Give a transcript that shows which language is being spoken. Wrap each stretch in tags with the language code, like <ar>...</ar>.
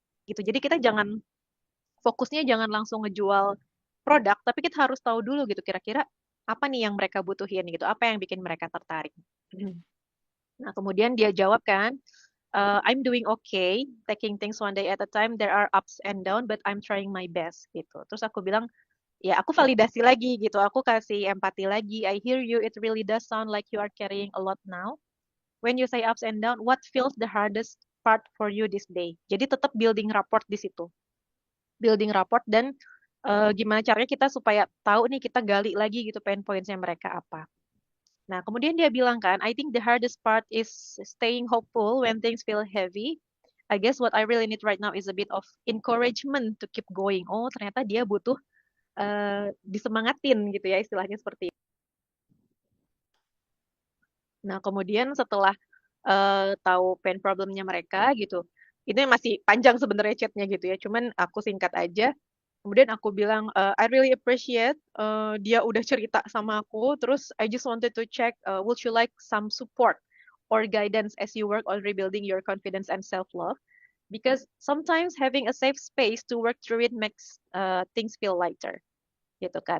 <id>Gitu. Jadi kita jangan fokusnya jangan langsung ngejual produk, tapi kita harus tahu dulu gitu kira-kira apa nih yang mereka butuhin gitu, apa yang bikin mereka tertarik. Nah, kemudian dia jawab kan,</id> <en>I'm doing okay, taking things one day at a time. There are ups and down, but I'm trying my best gitu.</en> <id>Terus aku bilang, ya aku validasi lagi gitu, aku kasih empati lagi.</id> <en>I hear you, it really does sound like you are carrying a lot now. When you say ups and down, what feels the hardest part for you this day?</en> <id>Jadi tetap building rapport di situ. Building rapport dan gimana caranya kita supaya tahu nih kita gali lagi gitu pain points-nya mereka apa. Nah, kemudian dia bilang kan,</id> <en>I think the hardest part is staying hopeful when things feel heavy. I guess what I really need right now is a bit of encouragement to keep going.</en> <id>Oh, ternyata dia butuh disemangatin gitu ya istilahnya seperti itu. Nah, kemudian setelah tahu pain problemnya mereka gitu, ini masih panjang sebenarnya chatnya gitu ya, cuman aku singkat aja. Kemudian aku bilang,</id> <en>I really appreciate</en> <id>dia udah cerita sama aku.</id> <en>Terus I just wanted to check, would you like some support or guidance as you work on rebuilding your confidence and self-love? Because sometimes having a safe space to work through it makes things feel lighter gitu kan.</en>